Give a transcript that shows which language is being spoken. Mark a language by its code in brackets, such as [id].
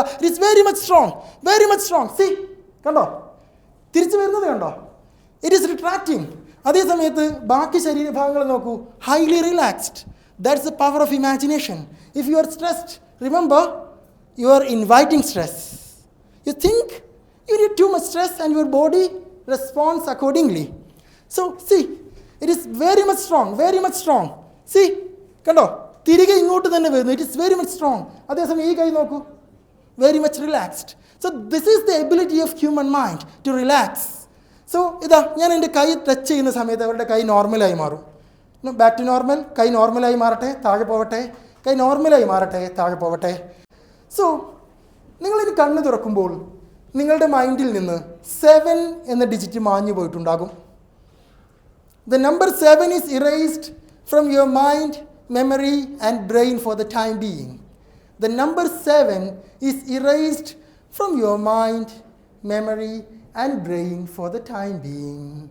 [en] It's very much strong. See, [ml] കണ്ടോ? തിരിച്ചു വരുന്നത് കണ്ടോ? [en] It is retracting. [ml] അതേ സമയത്ത് ബാക്കി ശരീരഭാഗങ്ങൾ നോക്കൂ. [en] Highly relaxed. That's the power of imagination. If you are stressed, remember, you are inviting stress. You think you need too much stress and your body responds accordingly. So see, it is very much strong, very much strong. See, [ml] കണ്ടോ തിരികെ ഇങ്ങോട്ട് തന്നെ വരുന്നു. [en] It is very much strong. [ml] അതേസമയം ഈ കൈ നോക്കൂ, [en] Very much relaxed. So this is the ability of human mind to relax. [ml] So ഇതാ ഞാൻ എൻ്റെ കൈ ടച്ച് ചെയ്യുന്ന സമയത്ത് അവരുടെ കൈ നോർമലായി മാറും. [en] Back to normal. [ml] കൈ നോർമലായി മാറട്ടെ, താഴെ പോവട്ടെ. കൈ നോർമലായി മാറട്ടെ, താഴെ പോവട്ടെ. സോ നിങ്ങളിനി കണ്ണ് തുറക്കുമ്പോൾ നിങ്ങളുടെ മൈൻഡിൽ നിന്ന് 7 എന്ന ഡിജിറ്റ് മാഞ്ഞു പോയിട്ടുണ്ടാകും. [en] The number 7 is erased from your mind, memory and brain for the time being. The number 7 is erased from your mind, memory and brain for the time being.